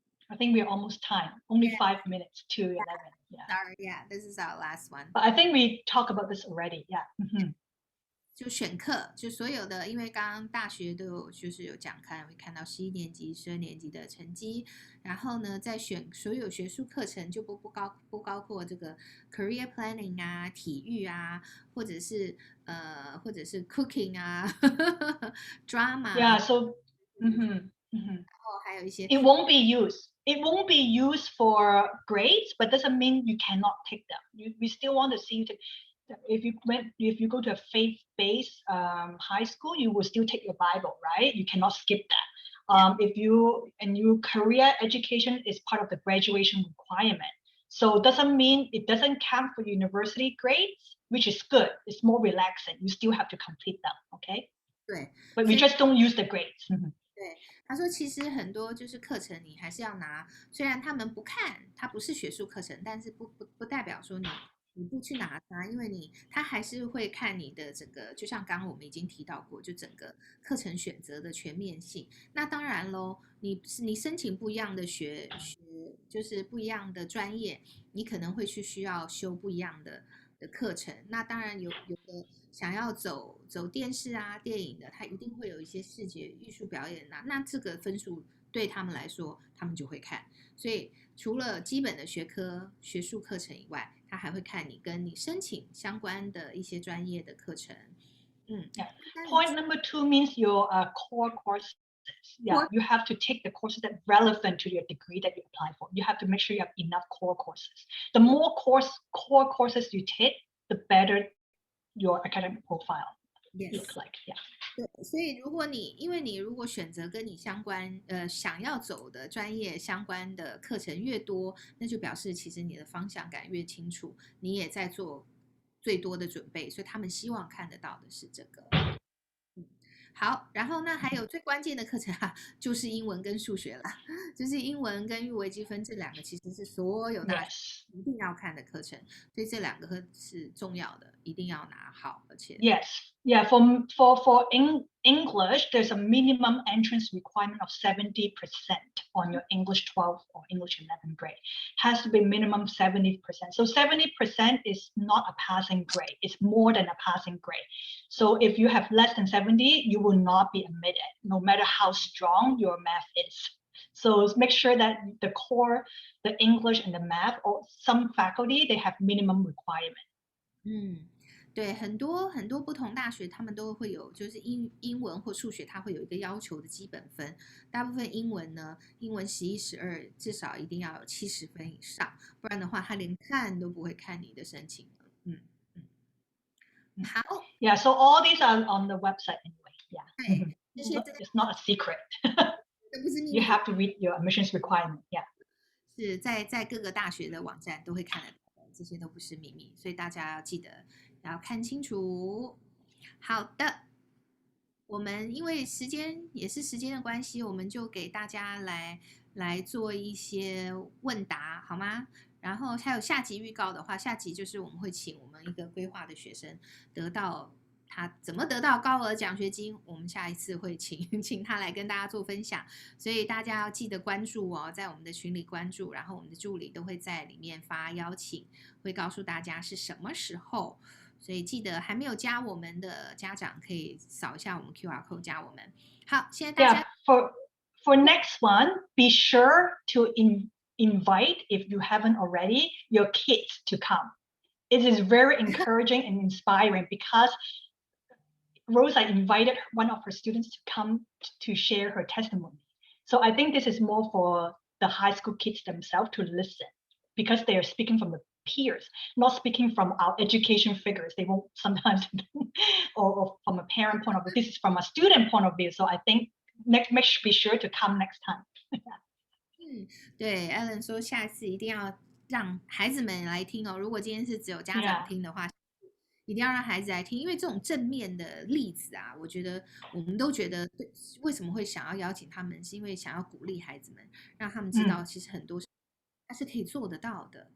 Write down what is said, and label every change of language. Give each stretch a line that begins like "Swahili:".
English: I think we're almost time. Only 5 minutes to 11. Yeah. Sorry, yeah, this is our last one. But I think we talked about this already. Yeah.
Chinese: 就选课，就所有的，因为刚刚大学都有就是有讲开，会看到11年级、12年级的成绩，然后呢，再选所有学术课程，就不包括这个 career planning 啊、体育啊，或者是 cooking 啊，drama。
English: Yeah. So.
Chinese: 然后还有一些
English: It won't be used. It won't be used for grades, but doesn't mean you cannot take them. We still want to see you take. If you go to a faith-based high school, you will still take your Bible, right? You cannot skip that. If your career education is part of the graduation requirement, so it doesn't mean it doesn't count for university grades, which is good. It's more relaxing. You still have to complete them, okay?
Chinese: 对，
English: But we just don't use the grades.
Chinese: 对，他说其实很多就是课程你还是要拿，虽然他们不看，它不是学术课程，但是不代表说你不去拿它，因为他还是会看你的整个，就像刚刚我们已经提到过，就整个课程选择的全面性。那当然咯，你申请不一样的就是不一样的专业，你可能会需要修不一样的课程。那当然有的想要走电视啊、电影的，他一定会有一些视觉艺术表演啊，那这个分数对他们来说，他们就会看。所以除了基本的学术课程以外，他还会看你跟你申请相关的一些专业的课程。
English: Yeah. Point number 2 means your core courses. Yeah, you have to take the courses that are relevant to your degree that you apply for. You have to make sure you have enough core courses. The more core courses you take, the better your academic profile looks like. Yeah.
Chinese: 对，所以因为你如果选择跟你相关想要走的专业相关的课程越多，那就表示其实你的方向感越清楚，你也在做最多的准备，所以他们希望看得到的是这个。好，然后呢，还有最关键的课程就是英文跟数学啦，就是英文跟微积分这两个其实是所有大学
English: Yes.
Chinese: 一定要看的课程，所以这两个是重要的，一定要拿好，而且
English: Yes. Yeah. For English, there's a minimum entrance requirement of 70% on your English 12 or English 11 grade. Has to be minimum 70%. So 70% is not a passing grade. It's more than a passing grade. So if you have less than 70, you will not be admitted, no matter how strong your math is. So make sure that the core, the English and the math, or some faculty, they have minimum requirement.
Chinese: 对，很多不同大学他们都会有，就是英文或数学，它会有一个要求的基本分。大部分英文呢，英文11、12至少一定要有70分以上，不然的话，他连看都不会看你的申请。好。
English: Yeah, so all these are on the website anyway. Yeah.
Chinese: 这些
English: It's not a secret.
Chinese: 不是秘密
English: You have to read your admissions requirement. Yeah.
Chinese: 是在各个大学的网站都会看得到，这些都不是秘密，所以大家要记得要看清楚。好的，我们因为时间的关系，我们就给大家来做一些问答，好吗？然后还有下集预告的话，下集就是我们会请我们一个规划的学生得到他怎么得到高额奖学金，我们下一次会请他来跟大家做分享，所以大家要记得关注哦，在我们的群里关注，然后我们的助理都会在里面发邀请，会告诉大家是什么时候，所以记得还没有加我们的家长可以扫一下我们 QR code 加我们。好，现在大家
English: for next one, be sure to invite, if you haven't already, your kids to come. It is very encouraging and inspiring because Rosa invited one of her students to come to share her testimony. So I think this is more for the high school kids themselves to listen because they are speaking from the peers, not speaking from our education figures. They won't sometimes, or from a parent point of view. This is from a student point of view. So I think be sure to come next time.
Chinese: 对 Alan 说下次一定要让孩子们来听哦。如果今天是只有家长听的话，一定要让孩子来听，因为这种正面的例子啊，我觉得我们都觉得，为什么会想要邀请他们，是因为想要鼓励孩子们，让他们知道其实很多他是可以做得到的。